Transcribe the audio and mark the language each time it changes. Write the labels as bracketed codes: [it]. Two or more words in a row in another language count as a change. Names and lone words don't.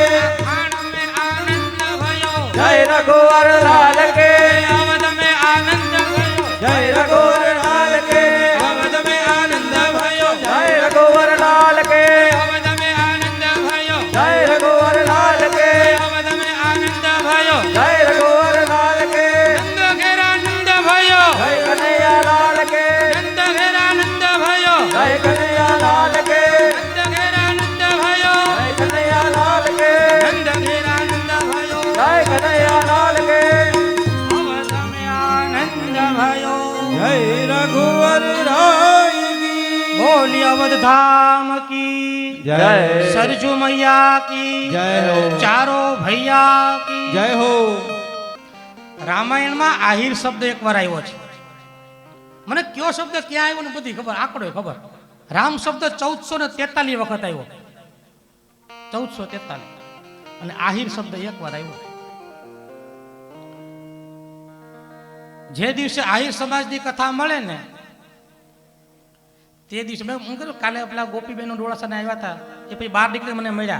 [hi] खान में आनंद भयो, जय रघुवर लाल के. अवध में आनंद भयो, जय रघुवर लाल के. अवध में आनंद भयो, जय रघुवर लाल के. अवध में आनंद भयो, जय रघुवर लाल के. अवध में आनंद भयो, जय रघुवर लाल के. नंद घेर आनंद भयो, जय कन्हैया लाल के. नंद घेर आनंद भयो, जय कन्हैया लाल के. नंद घेर आनंद भयो, जय कन्हैया लाल के. नंद घेर आनंद भयो, जय कन्हैया लाल के. अवध में आनंद भयो, जय रघुवर राय की. बोली अवध धाम की जय. सरजू मैया की जय हो. चारो भैया की जय हो. [gu] રામાયણમાં આહિર શબ્દ એકવાર આવ્યો છે. મને કયો શબ્દ ક્યાં આવ્યો ને બધી ખબર, આંકડો ખબર. રામ શબ્દ 1443 વખત આવ્યો, 1443. અને આહિર શબ્દ એકવાર આવ્યો. જે દિવસે આહિર સમાજની કથા મળે ને તે દિવસે મેં હું કહ્યું કાલે પેલા ગોપીબેન ડોળાસાને આવ્યા હતા, એ પછી બહાર નીકળી મને મળ્યા.